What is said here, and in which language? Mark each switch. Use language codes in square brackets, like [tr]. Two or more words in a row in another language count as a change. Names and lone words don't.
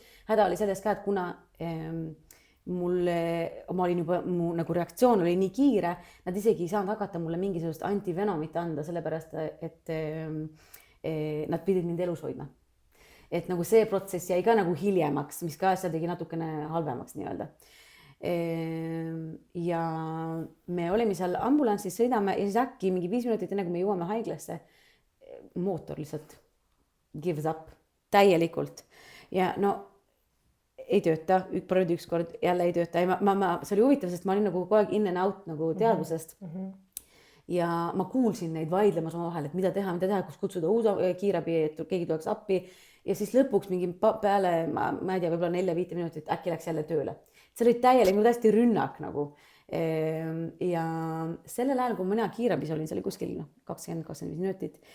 [et] Häda oli selles ka, et kuna ma olin juba, mu nagu reaktsioon oli nii kiire, nad isegi ei saanud hakata mulle mingisugust antivenomit anda, sellepärast et nad pidid mind elus hoidma. Et nagu see protsess jäi ka nagu hiljemaks, mis ka asja tegi natukene halvemaks nii-öelda. Ja me olime seal ambulanssis, sõidame ja siis äkki mingi 5 minutit enne, kui me jõuame haiglasse, mootor lihtsalt [en] gives up [et] täielikult ja ei tööta, proovid ükskord, jälle ei tööta ja see oli huvitav, sest ma olin nagu kogu aeg [en] in and out [et] nagu teadvusest ja ma kuulsin neid vaidlemas omavahel, et mida teha, kus kutsuda uus kiirabi, et keegi tuleks appi ja siis lõpuks mingi peale, ma ei tea, võib-olla 4-5 minutit äkki läks jälle tööle. See oli täielik, täiesti rünnak nagu. Ja sellel ajal, kui mina kiirabis olin, see oli kuskil 20-25 minutit.